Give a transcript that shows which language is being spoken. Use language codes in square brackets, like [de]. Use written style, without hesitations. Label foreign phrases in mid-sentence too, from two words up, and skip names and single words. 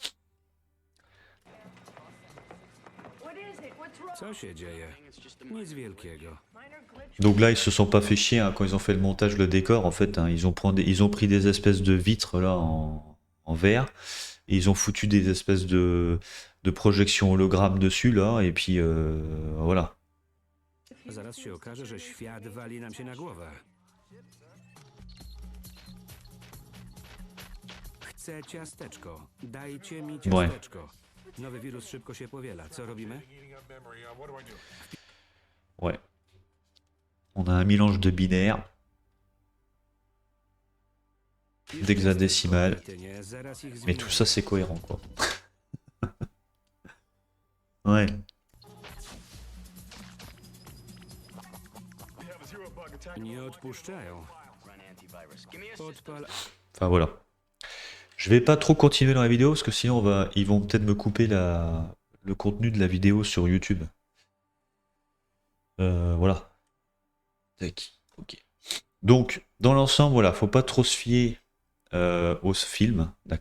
[fr] Donc là, ils se sont pas fait chier hein, quand ils ont fait le montage, le décor. En fait, hein, ils ont pris des espèces de vitres là en verre. Et ils ont foutu des espèces de projections hologrammes dessus là. Et puis voilà. [pl] Zaraz się okaże, że świat wali nam się na głowę. Chcę ciasteczko. Dajcie mi [fr] Ouais. [pl] ciasteczko. Nowy wirus szybko się powiela. Co robimy? [fr] Ouais. On a un mélange de binaires, d'hexadécimales. Mais tout ça, c'est cohérent, quoi. Ouais. [pl] Nie odpuszczają. Podpal. [fr] Enfin, voilà. Je vais pas trop continuer dans la vidéo, parce que sinon, ils vont peut-être me couper le contenu de la vidéo sur YouTube. Voilà. Tac. Ok. Donc, dans l'ensemble, voilà, faut pas trop se fier au film, d'accord?